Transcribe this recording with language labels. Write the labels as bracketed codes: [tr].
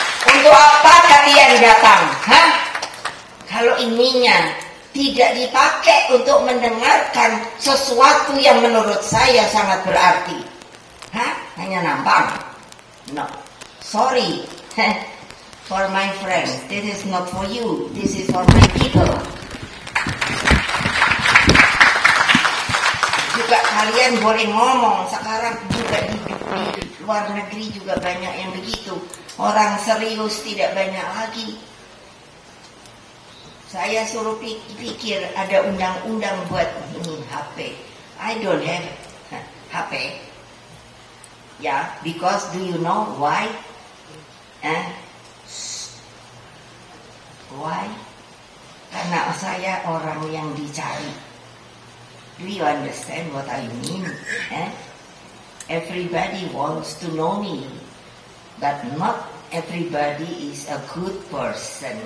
[id] Untuk apa kalian datang? Hah? Kalau ininya tidak dipakai untuk mendengarkan sesuatu yang menurut saya sangat berarti. Hah? Hanya nampang? [en] No. Sorry. For my friends, this is not for you. This is for my people. [id] Juga kalian boleh ngomong. Sekarang juga di luar negeri juga banyak yang begitu. Orang serius tidak banyak lagi. Saya suruh pikir ada undang-undang buat ini HP. [en] I don't have HP. Ya, because do you know why? Why? [id] Karena saya orang yang dicari. [en] Do you understand what I mean? Everybody wants to know me, but not everybody is a good person.